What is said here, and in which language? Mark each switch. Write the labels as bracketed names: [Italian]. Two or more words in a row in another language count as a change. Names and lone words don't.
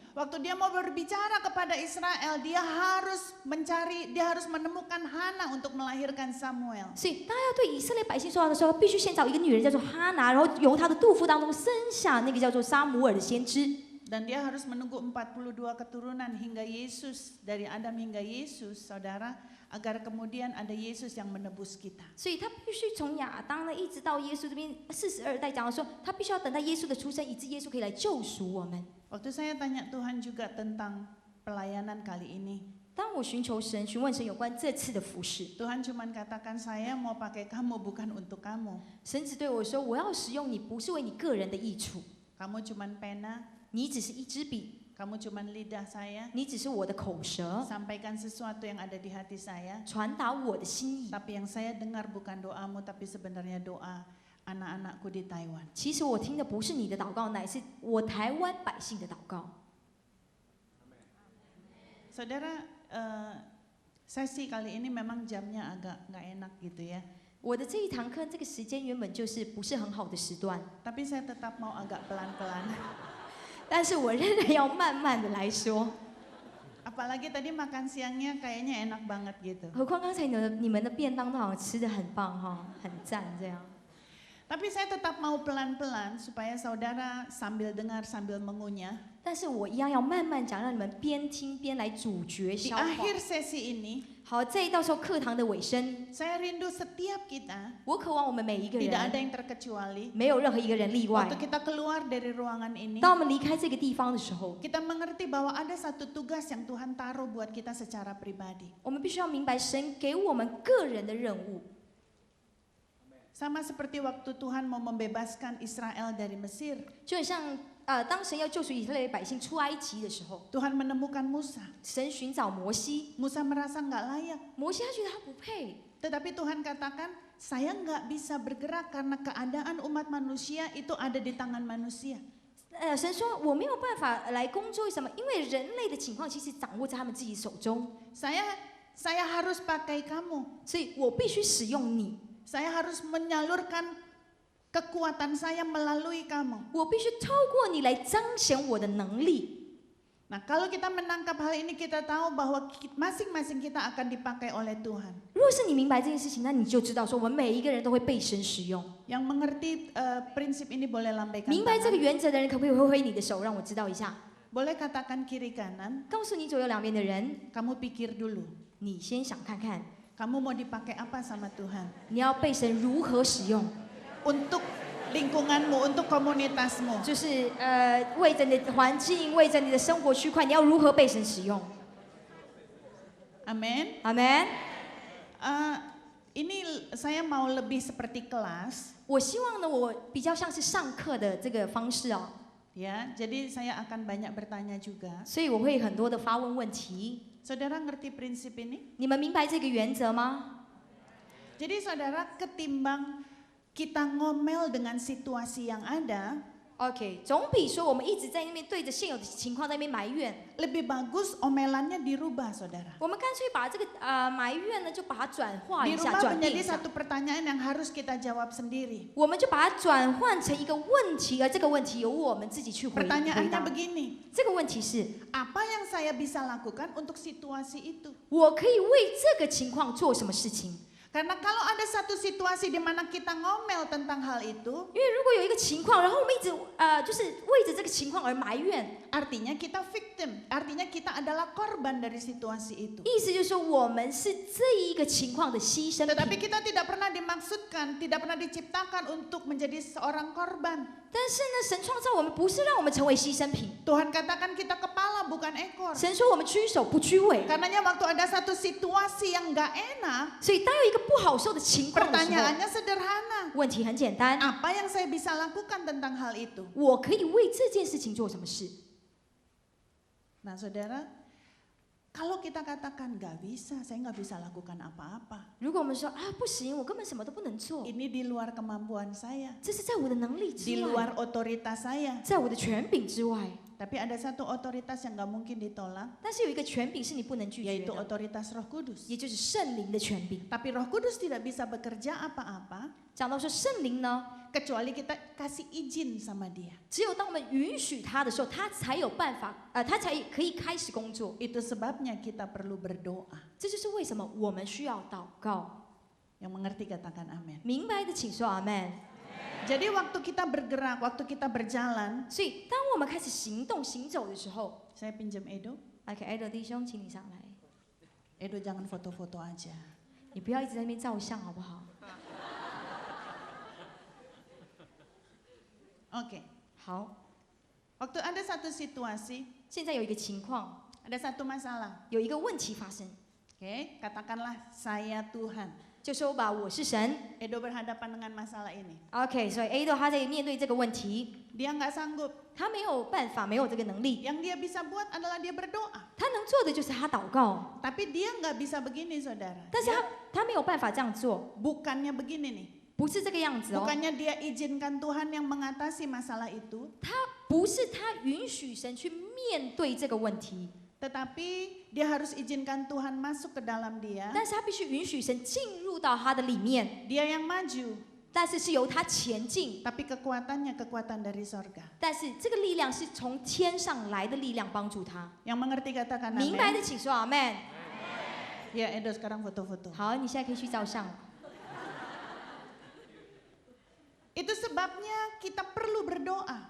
[Indonesian] Waktu dia mau berbicara kepada Israel, dia harus menemukan Hana untuk melahirkan Samuel. [Chinese] 所以当他要对以色列百姓说话的时候，必须先找一个女人叫做哈拿，然后由她的肚腹当中生下那个叫做撒母耳的先知。 [Indonesian] Dan dia harus menunggu 42 keturunan hingga Yesus, dari Adam hingga Yesus, saudara, agar kemudian ada Yesus yang menebus kita. [Chinese] 所以他必须从亚当呢一直到耶稣这边42代讲说，他必须要等待耶稣的出生，以致耶稣可以来救赎我们。 [Indonesian] Waktu saya tanya Tuhan juga tentang pelayanan kali ini, [Chinese] 当我询问神有关这次的服事， [Indonesian] Tuhan cuman katakan saya mau pakai kamu bukan untuk kamu. [Chinese] 神只对我说，我要使用你，不是为你个人的益处， [Indonesian] Kamu cuman pena, [Chinese] 你只是一支笔， [Indonesian] kamu cuman lidah saya, [Chinese] 你只是我的口舌， [Indonesian] sampaikan sesuatu yang ada di hati saya. [Chinese] 传达我的心意。 [Indonesian] Tapi yang saya dengar bukan doamu, tapi sebenarnya doa anak-anakku di Taiwan. [Chinese] 其实我听的不是你的祷告，乃是我台湾百姓的祷告。 [Indonesian] Saudara, sesi kali ini memang jamnya agak nggak enak gitu ya. [Chinese] 我的这一堂课，这个时间原本就是不是很好的时段， [Indonesian] Tapi saya tetap mau agak pelan-pelan. [Chinese] 但是我仍然要慢慢的来说。 [Indonesian] Apalagi tadi makan siangnya kayaknya enak banget gitu. [Chinese] 何况刚才你们的便当都好像吃的很棒哈，很赞这样。 [Indonesian] Tapi saya tetap mau pelan-pelan supaya saudara sambil dengar sambil mengunyah. [Chinese] 但是我一样要慢慢讲，让你们边听边来咀嚼 [Indonesian] Di [Chinese] 消化。 [Indonesian] akhir sesi ini, [Chinese] 好，这到时候课堂的尾声， [Indonesian] saya rindu setiap kita, [Chinese] 我渴望我们每一个 [Indonesian] tidak ada [Chinese] 人， [Indonesian] yang terkecuali. [Chinese] 没有任何一个人例外 [Indonesian] Waktu。kita keluar dari ruangan ini, [Chinese] 当我们离开这个地方的时候， [Indonesian] kita mengerti bahwa ada satu tugas yang Tuhan taruh buat kita secara pribadi. [Chinese] 我们必须要明白神给我们个人的任务。 [Indonesian] Sama seperti waktu Tuhan mau membebaskan Israel dari Mesir, [Chinese] 就很像当神要救赎以色列百姓出埃及的时候， [Indonesian] Tuhan menemukan Musa. [Chinese] 神寻找摩西， [Indonesian] Musa merasa nggak layak, [Chinese] 摩西他觉得他不配， [Indonesian] tetapi Tuhan katakan, saya nggak bisa bergerak karena keadaan umat manusia itu ada di tangan manusia. [Chinese] 神说我没有办法来工作，为什么？因为人类的情况其实掌握在他们自己手中， [Indonesian] Saya harus pakai kamu. [Chinese] 所以我必须使用你， [Indonesian] Saya harus menyalurkan kekuatan saya melalui kamu. [Chinese] 我必须透过你来彰显我的能力。 [Indonesian] Nah, kalau kita menangkap hal ini, kita tahu bahwa masing-masing kita akan dipakai oleh Tuhan. [Chinese] 如果是你明白这件事情，那你就知道说，我们每一个人都会被神使用。 [Indonesian] Yang mengerti prinsip ini boleh lambaikan [Chinese] 明白这个 [Indonesian] tangan. [Chinese] 原则的人，可不可以挥挥你的手，让我知道一下？ [Indonesian] Boleh katakan kiri kanan, [Chinese] 告诉你左右两边的人， [Indonesian] kamu pikir dulu. [Chinese] 你先想看看， [Indonesian] Kamu mau dipakai apa sama Tuhan? [Chinese] 你要被神如何使用， [Indonesian] Untuk lingkunganmu, untuk komunitasmu. [Chinese] 就是为着你的环境，为着你的生活区块，你要如何被神使用？ [Indonesian] Amin. [Chinese] 阿门。 [Indonesian] Ini saya mau lebih seperti kelas, [Chinese] 我希望呢，我比较像是上课的这个方式哦， [Indonesian] ya. Jadi saya akan banyak bertanya juga. [Chinese] 所以我会很多的发问问题。 [Indonesian] Saudara ngerti prinsip ini? [Chinese] 你们明白这个原则吗？ [Indonesian] Jadi saudara, ketimbang kita ngomel dengan situasi yang ada, [Chinese] OK，总比说我们一直在那边对着现有的情况在那边埋怨， [Indonesian] lebih bagus omelannya dirubah, saudara. [Chinese] 我们干脆把这个埋怨呢，就把它转化一下， [Indonesian] Dirubah [Chinese] 转变一 [Indonesian] menjadi [Chinese] 下， [Indonesian] satu pertanyaan yang harus kita jawab sendiri. [Chinese] 我们就把它转换成一个问题，而这个问题由我们自己去回 [Indonesian] Pertanyaannya [Chinese] 答。 [Indonesian] begini, [Chinese] 这个问题是， [Indonesian] apa yang saya bisa lakukan untuk situasi itu? [Chinese] 我可以为这个情况做什么事情？ [Indonesian] Karena kalau ada satu situasi di mana kita ngomel tentang hal itu, [Chinese] 因为如果有一个情况，然后我们一直就是为着这个情况而埋怨， [Indonesian] artinya kita victim, artinya kita adalah korban dari situasi itu. [Chinese] 意思就是说我们是这一个情况的牺牲 [Indonesian] Tetapi [Chinese] 品。 [Indonesian] kita tidak pernah dimaksudkan, tidak pernah diciptakan untuk menjadi seorang korban. [Chinese] 但是呢，神创造我们不是让我们成为牺牲品， [Indonesian] Tuhan katakan kita kepala bukan ekor. [Chinese] 神说我们居首不居尾。 [Indonesian] Karenanya waktu ada satu situasi yang nggak enak, [Chinese] 所以当有一个不好受的情况的时候， [Indonesian] pertanyaannya sederhana. [Chinese] 问题很简单， [Indonesian] Apa yang saya bisa lakukan tentang hal itu? [Chinese] 我可以为这件事情做什么事？ [Indonesian] Nah, saudara, Kalau kita katakan nggak bisa, saya nggak bisa lakukan apa-apa. [Chinese] 如果我们说啊不行，我根本什么都不能做， [Indonesian] Ini di luar kemampuan saya, [Chinese] 这是在我的能力 [Indonesian] di [Chinese] 之外， [Indonesian] luar otoritas saya. [Chinese] 在我的权柄之外。 [Indonesian] Tapi ada satu otoritas yang nggak mungkin ditolak, [Chinese] 但是有一个权柄是你不能拒绝 [Indonesian] yaitu [Chinese] 的， [Indonesian] otoritas Roh Kudus. [Chinese] 也就是圣灵的权柄。 [Indonesian] Tapi Roh Kudus tidak bisa bekerja apa-apa [Chinese] 讲到说圣灵呢， [Indonesian] kecuali kita kasih izin sama Dia. [Chinese] 只有当我们允许他的时候，他才有办法，他才可以开始工作。 [Indonesian] Itu sebabnya kita perlu berdoa. [Chinese] 这就是为什么我们需要祷告。 [Indonesian] Yang mengerti katakan amin. [Chinese] 明白的请说阿门。 [Indonesian] Jadi waktu kita bergerak, waktu kita berjalan, [Chinese] 所以当我们开始行动行走的时候 [Indonesian] saya pinjam Edo. [Chinese] ，OK， Edo 弟兄，请你上来， [Indonesian] Edo jangan foto-foto aja. [Chinese] 你不要一直在那边照相好不好？ [Indonesian] Oke. [Chinese] 好， [Indonesian] Waktu ada satu situasi, [Chinese] 现在有一个情况， [Indonesian] ada satu masalah. [Chinese] 有一个问题发生， [Indonesian] Oke, katakanlah saya Tuhan. [Chinese] 就说吧，我是神。 [Indonesian] Edo berhadapan dengan masalah ini. [Chinese] OK， 所以 Edo 他在面对这个问题， [Indonesian] Dia nggak sanggup. [Chinese] 他没有办法，没有这个能力， [Indonesian] Yang dia bisa buat adalah dia berdoa. [Chinese] 他能做的就是他祷告， [Indonesian] Tapi dia nggak bisa begini, saudara. [Chinese] 但是他没有办法这样做， [Indonesian] Bukannya begini nih. [Chinese] 不是这个样子哦， [Indonesian] Bukannya dia izinkan Tuhan yang mengatasi masalah itu, [Chinese] 不是他允许神去面对这个问题， [Indonesian] tetapi dia harus izinkan Tuhan masuk ke dalam dia. [Chinese] 但是他必须允许神进入到他的里面， [Indonesian] Dia yang maju, [Chinese] 但是是由他前进， [Indonesian] tapi kekuatannya kekuatan dari sorga. [Chinese] 但是这个力量是从天上来的力量帮助他。 [Indonesian] Yang mengerti katakan [Chinese] 明白 [Indonesian] amin. [Chinese] 的请说阿门。 [Indonesian] Ya, Edo sekarang foto-foto. [Chinese] 好，你现在可以去照相了。 [Indonesian] Itu sebabnya kita perlu berdoa.